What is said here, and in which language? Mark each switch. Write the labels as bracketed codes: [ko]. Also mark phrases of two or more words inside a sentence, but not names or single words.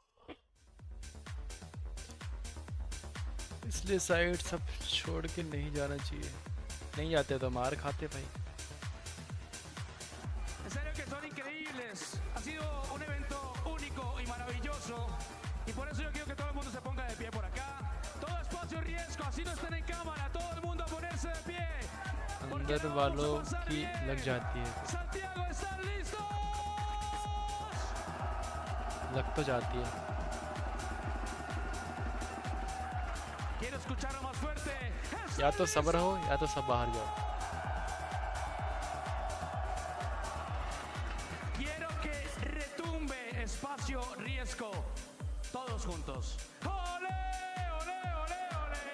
[hi] इसलिए साइड सब छोड़ के नहीं जाना चाहिए. नहीं जाते तो मार खाते भाई. [es] En serio que son increíbles. Ha sido un evento único y maravilloso. Y por eso yo quiero que todo el mundo se ponga de pie por acá. Todo espacio riesgo, así no estén en cámara. Todo el mundo a ponerse de pie. [hi] अंदर वालों की लग जाती है. [es] Santiago, ¿están listos? [hi] लग तो जाती है. [es] Quiero escucharlo más fuerte. [hi] या तो सब्र हो या तो सब बाहर जाओ. [es] Quiero que retumbe espacio riesgo. Todos juntos. ¡Ole, ole, ole, ole!